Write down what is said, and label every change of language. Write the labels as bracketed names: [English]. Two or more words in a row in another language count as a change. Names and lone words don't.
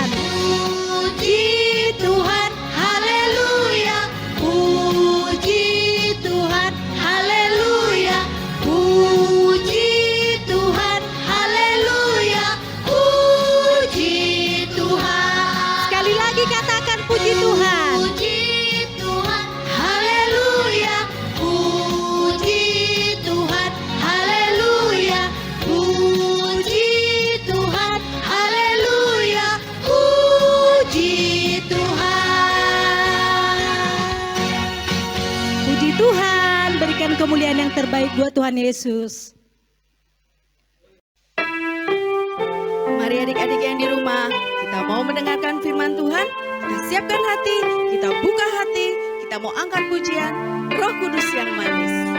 [Indonesian] Puji Tuhan. Haleluya. Puji Tuhan. Haleluya. Puji Tuhan. Haleluya. Puji Tuhan. Sekali lagi katakan puji Tuhan. Puji Tuhan. Haleluya. Puji Tuhan. Haleluya. Puji Tuhan. Haleluya. Puji Tuhan. Puji Tuhan, berikan kemuliaan yang terbaik buat Tuhan Yesus. Mari adik-adik yang di rumah, kita mau mendengarkan firman Tuhan. Kita siapkan hati, kita buka hati, kita mau angkat pujian Roh Kudus yang manis.